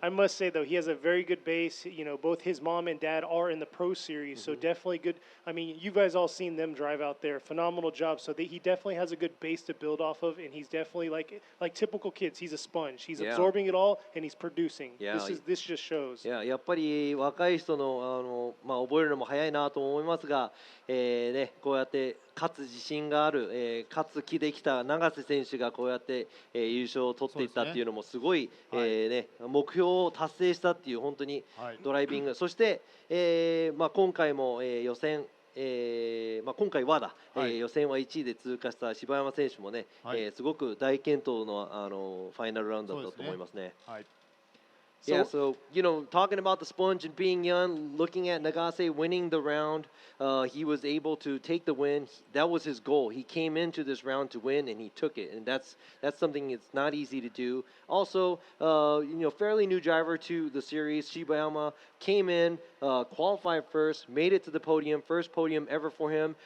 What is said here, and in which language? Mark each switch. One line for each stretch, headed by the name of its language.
English: I must say, though, he has a very good base. You know, both his mom and dad are in the Pro Series, so definitely good. I mean, you guys all seen them drive out there. Phenomenal job. So he definitely has a good base to build off of, and he's definitely like typical kids. He's a sponge. He's absorbing it all, and he's producing. This just shows.
Japanese: Yeah, やっぱり若い人の覚えるのも早いなと思いますが、ね、こうやって勝つ自信がある、勝つ気できた永瀬選手がこうやって、優勝を取っていったっていうのもすごい、ね、目標を達成したっていう本当にドライビング、そして、今回も、予選、今回は予選は1位で通過した柴山選手もね、すごく大健闘の、ファイナルラウンドだったと思いますね。
English: Yeah, so, you know, talking about the sponge and being young, looking at Nagase winning the round, he was able to take the win. That was his goal. He came into this round to win, and he took it. And that's something it's not easy to do. Also, you know, fairly new driver to the series, Shiba Yama, came in, qualified first, made it to the podium, first podium ever for him.